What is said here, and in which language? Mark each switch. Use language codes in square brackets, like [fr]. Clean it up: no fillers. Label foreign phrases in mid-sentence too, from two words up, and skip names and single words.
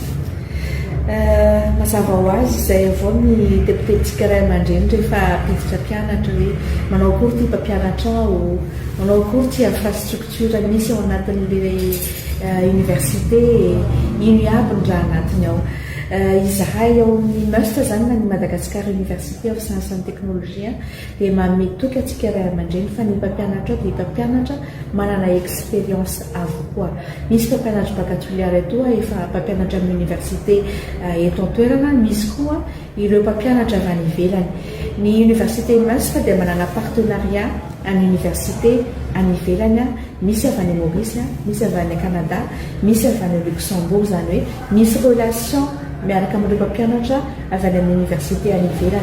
[mg] Mazava ho azy izay avao ny tepotepotsika ray aman-dreny rehefa apiditra mpianatra hoe manao akory ty mpampianatra ao, manao akory ty infrastructure misy ao anatin'le université, ino iaby ny raha anatiny ao. izahay ao amin'ny must zany na ny Madagascar Université of Science and Technologie dia mametoky atsika ray aman-dreny fa ny mpampianatra dia mpampianatra manana expérience avokoa. Misy mpampianatra bacatoliara eto efa mpampianatra amin'ny université eto an-toerana, misy koa ireo mpampianatra avy any ivelany. Ny université must dia manana partenariat amin'ny université any ivelany, misy avy any Maurice, misy avy any Canada, misy avy any Luxembourg, zany hoe misy relation miaraka amin'ireo mpampianatra avy any amin'ny université any ivelany.